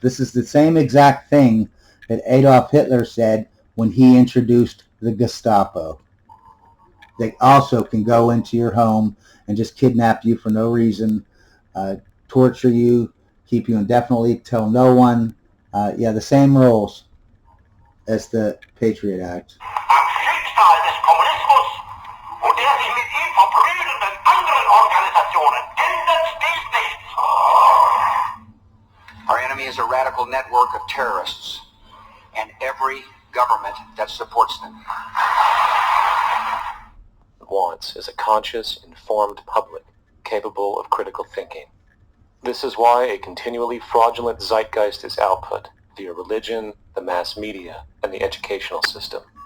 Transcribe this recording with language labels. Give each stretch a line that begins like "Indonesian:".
English: This is the same exact thing that Adolf Hitler said when he introduced the Gestapo. They also can go into your home and just kidnap you for no reason, torture you, keep you indefinitely, tell no one. The same rules as the Patriot Act.
German: Am Schicksal des Kommunismus und der sich mit ihm verbrüdernden anderen Organisationen ändert dies nichts.
English: Our enemy is a radical network of terrorists and every government that supports them. Wants is a conscious, informed public, capable of critical thinking. This is why a continually fraudulent zeitgeist is output via religion, the mass media, and the educational system.